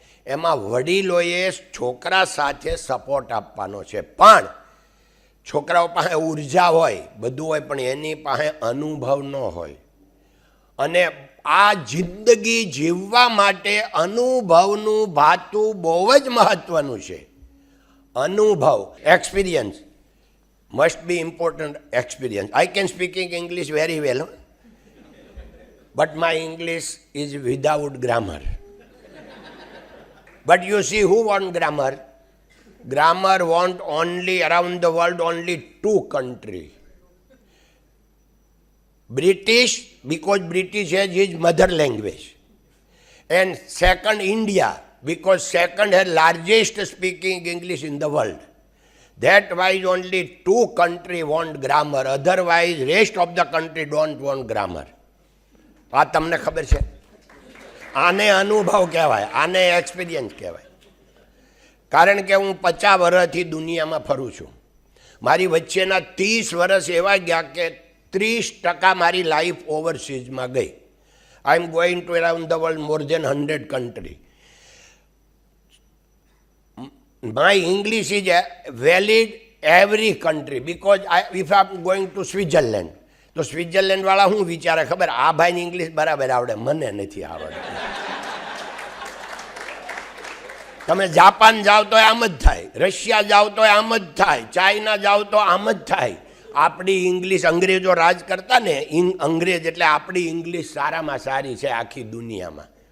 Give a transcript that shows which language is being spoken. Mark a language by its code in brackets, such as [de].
[gu] એમાં વડીલોએ છોકરા સાથે સપોર્ટ આપવાનો છે. પણ છોકરાઓ પાસે ઉર્જા હોય, બધું હોય, પણ એની પાસે અનુભવ ન હોય. અને આ જિંદગી જીવવા માટે અનુભવનું ભાતું બહુ જ મહત્ત્વનું છે. [en] અનુભવ, experience must be important. Experience. I can speaking English very well, but my English is without grammar. But you see, who want grammar? Grammar want only around the world only two countries. British, because British has his mother language, and second India, because second has largest speaking English in the world. That why only two country want grammar, otherwise rest of the country don't want grammar. [gu] આ તમને ખબર છે? આને અનુભવ કહેવાય, આને experience કહેવાય. કારણ કે હું 50 વર્ષથી દુનિયામાં ફરું છું. મારી વચ્ચેના 30 વર્ષ એવા ગયા કે 30% મારી લાઈફ ઓવરસીઝમાં ગઈ. [en] I am going to around the world more than 100 country. My English is valid every country because if I am going to Switzerland, [gu] તો સ્વિટ્ઝરલેન્ડ વાળા શું વિચારે ખબર? આ ભાઈને ઇંગ્લિશ બરાબર આવડે, મને નથી આવડતું. તમે જાપાન જાઓ તો આમ જ થાય, રશિયા જાઓ તો આમ જ થાય, ચાઇના જાઓ તો આમ જ થાય. આપણી ઇંગ્લિશ, અંગ્રેજો રાજ કરતા ને, અંગ્રેજ એટલે આપણી ઇંગ્લિશ સારામાં સારી છે આખી દુનિયામાં.